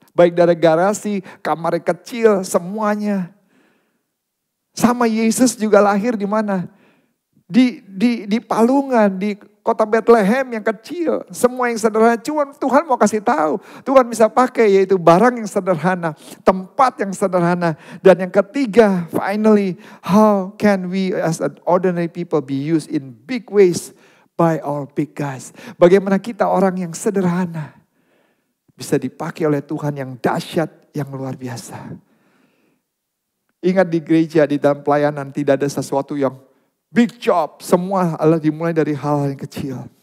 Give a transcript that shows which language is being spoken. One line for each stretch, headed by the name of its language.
Indonesian: Baik dari garasi, kamar yang kecil, semuanya. Sama Yesus juga lahir di mana? Di palungan, di kota Bethlehem yang kecil. Semua yang sederhana, cuma Tuhan mau kasih tahu. Tuhan bisa pakai yaitu barang yang sederhana, tempat yang sederhana. Dan yang ketiga,
English: finally, how can we as an ordinary people be used in big ways by our big guys?
Indonesian: Bagaimana kita orang yang sederhana bisa dipakai oleh Tuhan yang dahsyat, yang luar biasa. Ingat di gereja, di dalam pelayanan tidak ada sesuatu yang big job. Semua adalah dimulai dari hal-hal yang kecil.